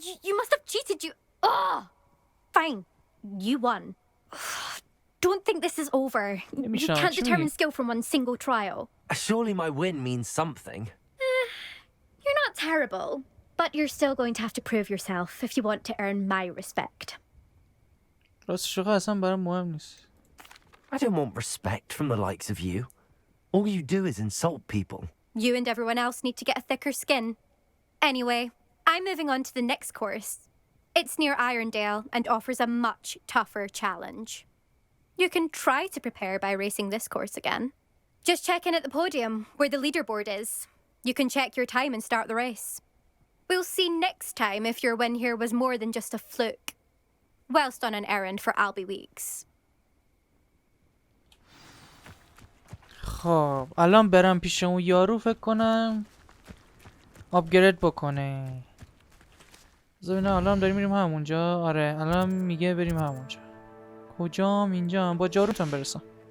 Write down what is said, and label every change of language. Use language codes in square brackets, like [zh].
[en] You must have cheated, you... Fine. You won. Don't think this is over. You can't determine skill from one single trial. Surely my win means something. You're not terrible, but you're still going to have to prove yourself if you want to earn my respect. [fa] راستش اصلا برام مهم نیست. [en] I don't want respect from the likes of you. All you do is insult people. You and everyone else need to get a thicker skin. Anyway, I'm moving on to the next course. It's near Irondale and offers a much tougher challenge. You can try to prepare by racing this course again. Just check in at the podium, where the leaderboard is. You can check your time and start the race. We'll see next time if your win here was more than just a fluke. Whilst on an errand for Albie Weeks. [fa] خب الان برم پیش اون یارو فکر کنم آپگرید بکنه. ببینم الان داریم میریم همونجا. آره الان میگه بریم همونجا. کجام؟ اینجا با جاروتم برسم.